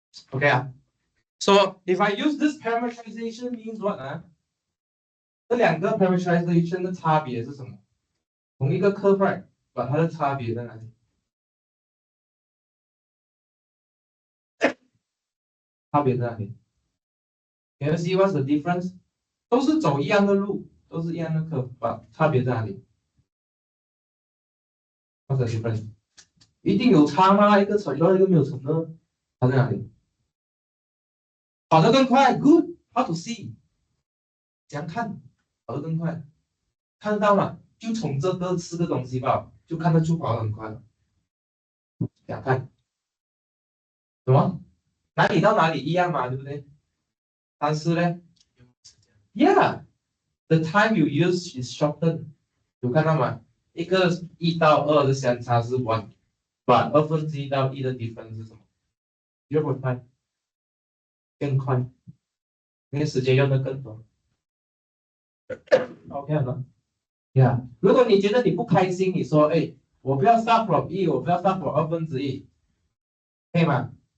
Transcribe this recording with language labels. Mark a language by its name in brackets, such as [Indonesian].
[English] OK 啊 ，So if I use this parameterization means what 啊？ [Chinese] 这两个 parameterization 的差别是什么？同一个 curve right，把它的差别在哪里？差别在哪里 ？ [English] Can you see what's the difference？ [Chinese] 都是走一样的路，都是一样的 curve， 把差别在哪里 ？ [English] What's the difference？ [Chinese] 一定有差吗？一个成了，一个没有成呢？它在哪里？跑得更快 [English] ，Good，How to see？ [Chinese] 怎样看？跑得更快，看得到吗？就从这个四个东西吧，就看得出跑得很快了。怎样看？什么？哪里到哪里一样嘛，对不对？但是呢 [English] ，Yeah，the time you use is shortened， [Chinese] 有看到吗？一个1到2的相差是1，把1/2到1的 difference 是什么？0.5，更快，因为时间用的更多。 OK 了。Yeah， 如果你觉得你不开心，你说，哎，我不要 [English] start from 1， [Chinese] 我不要 start from 1/2，可以吗？